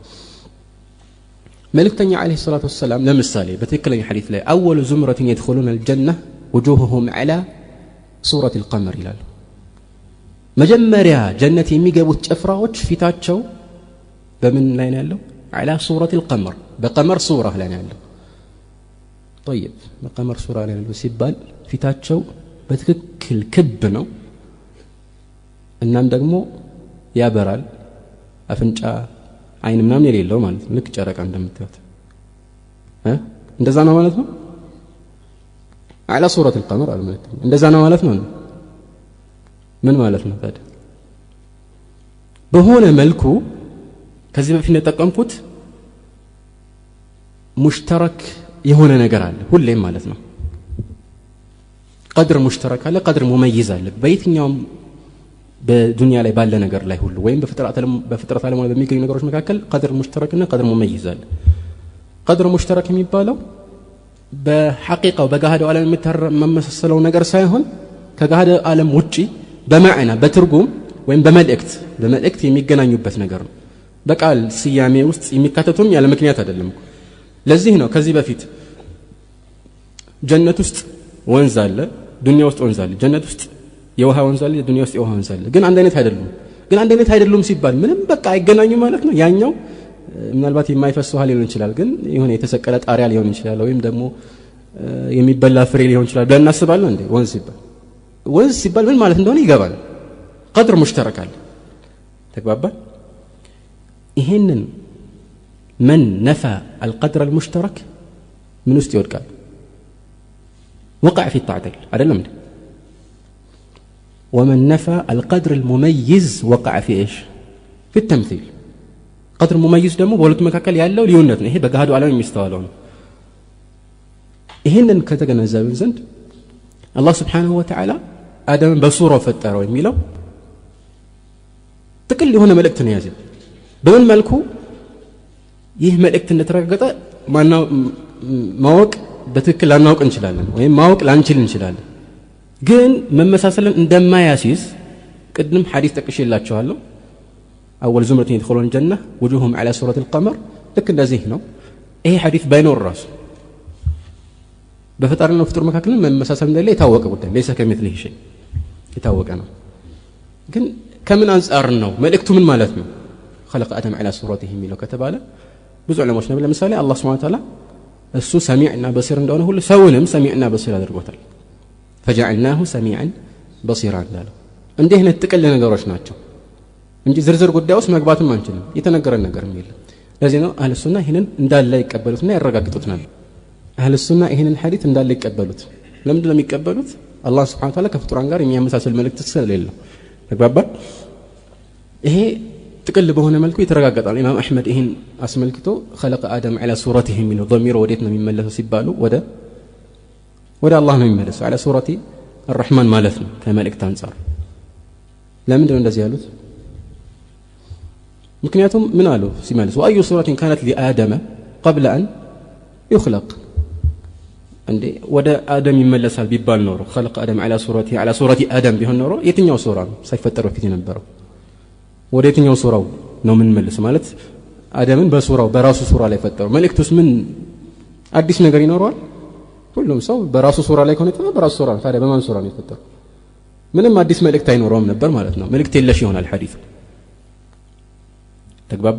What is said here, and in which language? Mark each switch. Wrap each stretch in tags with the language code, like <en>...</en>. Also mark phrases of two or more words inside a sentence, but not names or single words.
<am>መልእክተኛ</am> <ar>عليه الصلاة والسلام</ar> <am>ለምሳሌ በትክክለኛ ሐዲስ ላይ</am> <ar>أول زمرة يدخلون الجنة وجوههم على سورة القمر</ar> <am>ይላል መጀመሪያ ጀነት የሚገቡት ጭፍራዎች ፊታቸው በምን ላይ ነው ያለው</am> <ar>على سورة القمر</ar> <am>በቀመር ሱራ ላይ ነው ያለው طيب በቀመር ሱራ ላይ ነው ሲባል ፊታቸው በትክክል ክብ ነው እናም ደግሞ ያበራል አፍንጫ አይን ምናምን የሌለው ማለት ነው ልክ ጨረቃ እንደምታዩት እንደዛ ነው ማለት ነው</am> <ar>على سورة القمر</ar> <am>ማለት ነው እንደዛ ነው ማለት ነው ምን ማለት ነው ታዲያ በሆነ መልኩ ከዚህ በፊት ተጠቀምኩት ሙሽተረክ የሆነ ነገር አለ ሁሌም ማለት ነው</am> <ar>قدر مشترك</ar> <am>አለ</am> <ar>قدر مميز</ar> <am>አለ በየትኛውም በዱንያ ላይ ባለ ነገር ላይ ሁሉ ወይም በፍጥረት ዓለም ላይ በሚገኙ ነገሮች መካከል</am> <ar>قدر مشترك</ar> <am>እና</am> <ar>قدر مميز</ar> <am>አለ</am> <ar>قدر مشترك</ar> <am>የሚባለው በሐቂቃው በጋሃዱ ዓለም የሚመሰለው ነገር ሳይሆን ከጋሃዱ ዓለም ውጪ በማዕና በትርጉም ወይም በመልእክት የሚገናኙበት ነገር ነው በቃል ስያሜ ውስጥ የሚካተቱም ያለ ምክንያት አይደለም ለዚህ ነው ከዚህ በፊት ጀነት ውስጥ ወንዝ አለ ዱንያ ውስጥ ወንዝ አለ ጀነት ውስጥ የውሃ ወንዝ አለ ዱንያ ውስጥ የውሃ ወንዝ አለ ግን አንድ አይነት አይደሉም ሲባል ምንም በቃ አይገናኙ ማለት ነው ያኛው ምናልባት የማይፈስ ውሃ ሊሆን ይችላል ግን የሆነ የተሰቀለ ጣሪያ ሊሆን ይችላል ወይም ደግሞ የሚበላ ፍሬ ሊሆን ይችላል ብለን እናስባለን እንዴ ወንዝ ሲባል ምን ማለት እንደሆነ ይገባል</am> <ar>قدر مشترك</ar> <am>አለ ተግባባን ይሄንን</am> <ar>من نفى القدر المشترك من</ar> <am>ውስጥ ይወድቃል</am> <ar>وقع في التعطيل</ar> <am>አይደለም እንዴ</am> <ar>ومن نفى القدر المميز وقع في ايش في التمثيل قدر مميز</ar> <am>ደግሞ በሁለቱ መካከል ያለው ልዩነት ነው ይሄ በጋሃዱ ዓለም የሚስተዋለው ነው ይሄንን ከተገነዘብን ዘንድ አላህ</am> <ar>سبحانه وتعالى</ar> <am>አደም በሱራው ፈጠረው የሚለው ጥቅል የሆነ መልእክት ነው ያዘው። በምን መልኩ ይህ መልእክት እንደተረጋገጠ ማወቅ በትክክል ላናውቅ እንችላለን ወይም ማወቅ ላንችል እንችላለን። ግን መመሳሰልን እንደማያሲዝ ቅድም ሐዲስ ጠቅሼላችኋለሁ።</am> <ar>أول زمرة يدخلون الجنة وجوههم على سورة القمر لك</ar> <am>እንደዚህ ነው። ይሄ ሐዲስ ባይኖር ራሱ በፈጣሪና ፍጡር መካከል መመሳሰል እንደሌለ የታወቀ ጉዳይ</am> <ar>ليس كمثله شيء</ar> <am>የታወቀ ነው። ግን ከምን አንፃር ነው መልእክቱ ምን ማለት ነው?</am> <ar>خلق آدم على صورته</ar> <am>የሚለው ከተባለ ብዙ ዑለማዎች ነው። ለምሳሌ አላህ</am> <ar>سبحانه وتعالى</ar> <am>እሱ ሰሚዕና በሲር እንደሆነ ሁሉ ሰውንም ሰሚዕና በሲር አድርጎታል።</am> <ar>فجعلناه سميعا بصيرا</ar> <am>እንዳለው እንዲህ አይነት ጥቅል ነገሮች ናቸው እንጂ ዝርዝር ጉዳይ ውስጥ መግባትም አንችልም። የተነገረን ነገር የለም። ለዚህ ነው</am> <ar>أهل السنة</ar> <am>ይሄንን እንዳለ ይቀበሉትና ያረጋግጡታል።</am> <ar>أهل السنة</ar> <am>ይሄንን ሐዲስ እንዳለ ይቀበሉት። ለምንድን ነው የሚቀበሉት? አላህ</am> <ar>سبحانه وتعالى</ar> <am>ከፍጡራን ጋር የሚያመሳስል መልእክት ስለሌለው ተግባባ። ይሄ ጥቅል በሆነ መልኩ ይተረጋገጣል። ኢማም አህመድ ይሄን አስመልክቶ</am> <ar>خلق آدم على صورته</ar> <am>የሚለው ضمير ወዴት ነው የሚመለሰው ሲባሉ ወደ አላህ ነው የሚመለሰው።</am> <ar>على صورة الرحمن</ar> <am>ማለት ነው ከመልእክት አንፃር። ለምንድን ነው እንደዚህ ያሉት? ምክንያቱም ምን አሉ ሲመልሱ</am> <ar>وأي صورة كانت لآدم قبل أن يخلق</ar> <am>እንዴ ወደ አደም ይመለሳል ቢባል ኖሮ</am> <ar>خلق آدم على صورة آدم</ar> <am>ቢሆን ኖሮ የትኛው ሱራ ነው ሳይፈጠር በፊት የነበረው? ወደ የትኛው ሱራው ነው ምን መልስ ማለት አደምን በሱራው በራሱ ሱራ ላይ ፈጠረው። መልእክቱስ ምን አዲስ ነገር ይኖረዋል? ሁሉም ሰው በራሱ ሱራ ላይ ከሆነ በራሱ ሱራ ነው። ታዲያ በማን ሱራ ነው የፈጠረው? ምንም አዲስ መልእክት አይኖረውም ነበር ማለት ነው። መልእክት የለሽ ይሆናል ሐዲሱ። ተግባባን?</am>